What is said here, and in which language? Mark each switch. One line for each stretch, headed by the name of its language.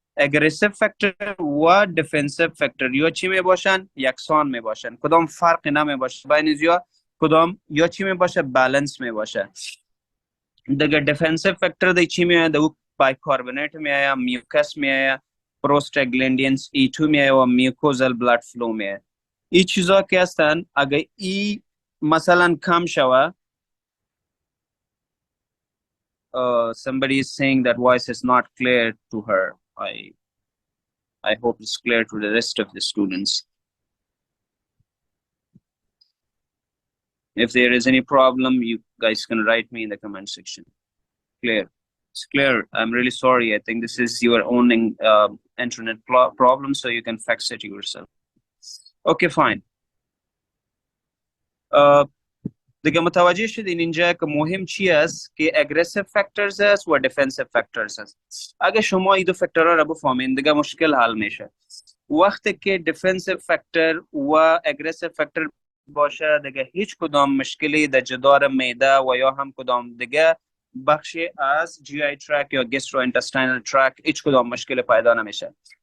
Persian: اگریسیو فاکتور و دیفنسیو فاکتور یا چی می باشن؟ یکسان می باشن، کدام فرق نمی باشه بین یا کدام، یا چی می باشه؟ بالانس می باشه. دیگه دیفنسیو فاکتور دی چی می آید؟ او بایکاربونیت می آید، میوکس می آید، پروستاگلندینز E2 می آید و میوکوزال بلاد فلو می آید. این چیزا که هستن اگه ای مثلا کم شوه،
English: somebody is saying that voice is not clear to her. I hope it's clear to the rest of the students. If there is any problem, you guys can write me in the comment section. Clear? It's clear. I'm really sorry. I think this is your own internet problem, so you can fix it yourself. Okay, fine.
Persian: دیگه متوجه شدین اینجا که مهم چی است که اگریسیو فاکتورز است و دیفنسیو فاکتورز است. اگه شما این دو فاکتورها رو بفهمین دیگه مشکل حل میشه. وقتی که دیفنسیو فاکتور و اگریسیو فاکتور باشه دیگه هیچ کدام مشکلی در جدار معده و یا هم کدام دیگه بخشی از جی آی ترک یا گستروانتستینال ترک هیچ کدام مشکل پیدا نمیشه.